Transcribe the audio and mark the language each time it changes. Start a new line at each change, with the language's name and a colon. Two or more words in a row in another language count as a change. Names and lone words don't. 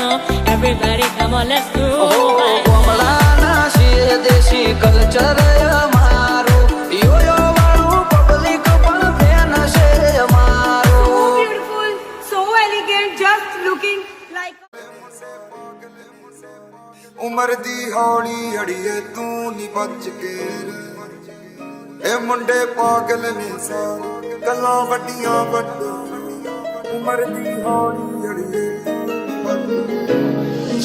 English: Everybody come on, let's do bailar.
Gujarati: કમલાના છે દેશી કલ્ચર અમારું, યોયો વાળું પબ્લિક પણ ફેન છે
English: So
Gujarati: અમારું.
English: beautiful, so elegant, just looking like.
Punjabi: ਉਮਰ ਦੀ ਹੌਲੀ ਅੜੀਏ ਤੂੰ ਨੀ ਬਚ ਕੇ ਰਹਿ। ਇਹ ਮੁੰਡੇ ਪਾਗਲ ਨੇ ਸਾਰੇ ਗੱਲਾਂ ਵੱਡੀਆਂ ਵੱਡੀਆਂ। ਉਮਰ ਦੀ ਹੌਲੀ ਅੜੀਏ ਤੂੰ ਨੀ ਬਚ ਕੇ ਰਹਿ।